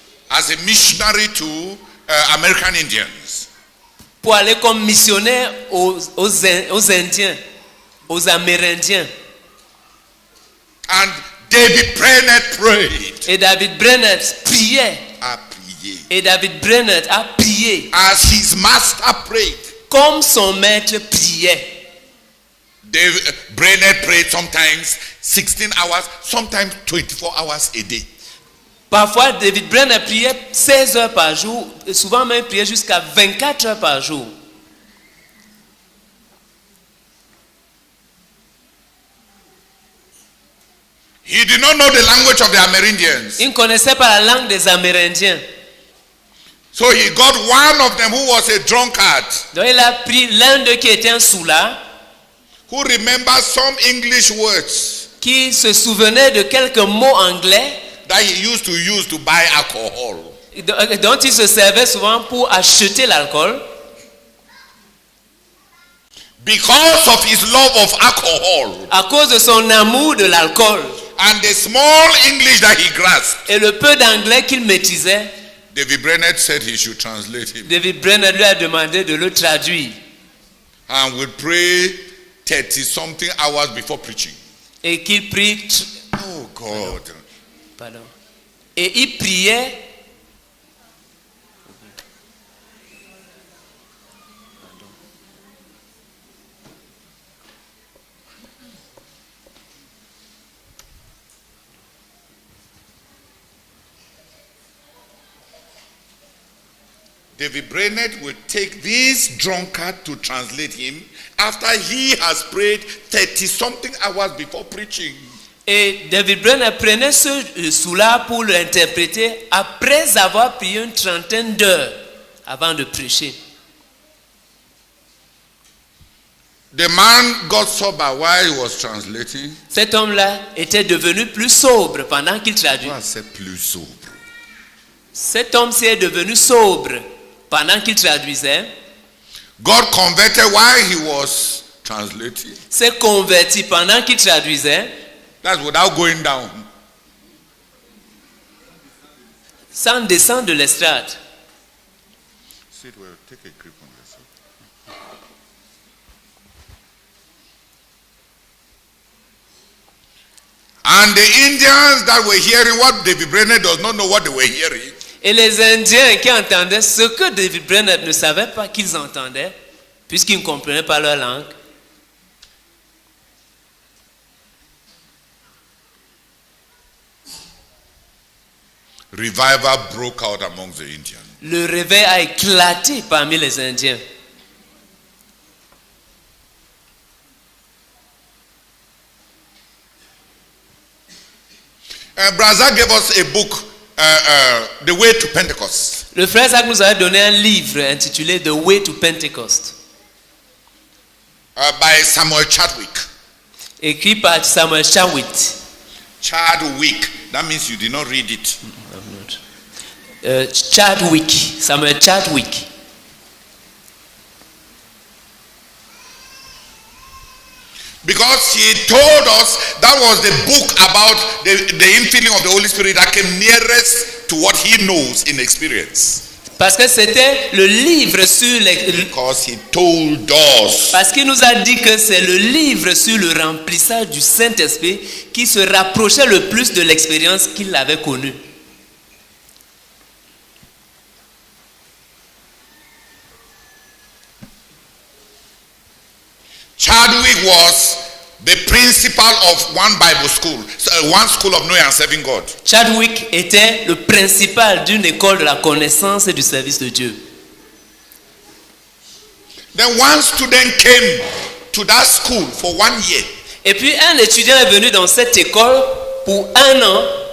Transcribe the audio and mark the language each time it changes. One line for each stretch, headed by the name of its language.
English: as a missionary to American Indians.
French: pour aller comme missionnaire aux Indiens, aux Amérindiens.
English: And David Brainerd prayed.
French: Et David Brainerd priait. A prié. Et David Brainerd a prié
English: As his master prayed.
French: comme son maître priait.
English: David Brainerd prayed sometimes 16 hours, sometimes 24 hours a day.
French: Parfois, David Brainerd priait 16 heures par jour, et souvent même priait jusqu'à 24 heures par jour.
English: He did not know the language of the Amerindians.
French: Il ne connaissait pas la langue des Amérindiens.
English: So he got one of them who was a drunkard,
French: Donc il a pris l'un d'eux qui était un soulard,
English: who remembered some English words
French: qui se souvenait de quelques mots anglais
English: that he used to buy alcohol.
French: dont il se servait souvent pour acheter l'alcool.
English: because of his love of alcohol
French: À cause de son amour de l'alcool
English: and the small English that he grasped,
French: et le peu d'anglais qu'il maîtrisait,
English: David Brainerd said he should translate him.
French: David Brainerd lui a demandé de le traduire.
English: And would pray 30-something hours before preaching.
French: Et qu'il prie.
English: Oh God.
French: Pardon. Et il priait.
English: David Brainerd will take this drunkard to translate him after he has prayed 30-something hours before preaching.
French: Et David Brainerd prenait ce soulard pour l'interpréter après avoir prié une trentaine d'heures avant de prêcher.
English: The man got sober while he was translating.
French: Cet homme-là était devenu plus sobre pendant qu'il traduisait.
English: I said
French: plus sobre. Cet homme-ci est devenu sobre pendant qu'il traduisait.
English: God converted while he was translating.
French: S'est converti pendant qu'il traduisait.
English: That's without going down.
French: Sans descendre de l'estrade.
English: Sit well, take a grip on yourself. And the Indians that were hearing what David Brainerd does not know what they were hearing.
French: Et les Indiens qui entendaient ce que David Brainerd ne savait pas qu'ils entendaient, puisqu'ils ne comprenaient pas leur langue.
English: Revival broke out among the Indians.
French: Le réveil a éclaté parmi les Indiens.
English: Brazza gave us a book, The Way to Pentecost.
French: Le frère Zach nous a donné un livre intitulé The Way to Pentecost,
English: By Samuel Chadwick.
French: écrit par Samuel Chadwick.
English: Chadwick. That means you did not read it.
French: Chadwick, Samuel Chadwick.
English: Because he told us that was the book about the infilling of the Holy Spirit that came nearest to what he knows in experience.
French: Parce que c'était le livre sur
English: Because he told us.
French: Parce qu'il nous a dit que c'est le livre sur le remplissage du Saint-Esprit qui se rapprochait le plus de l'expérience qu'il avait connue.
English: Chadwick was the principal of one Bible school, one school of knowing and serving God.
French: Chadwick était le principal d'une école de la connaissance et du service de Dieu.
English: Then one student came to that school for 1 year.
French: Et puis un étudiant est venu dans cette école pour 1 an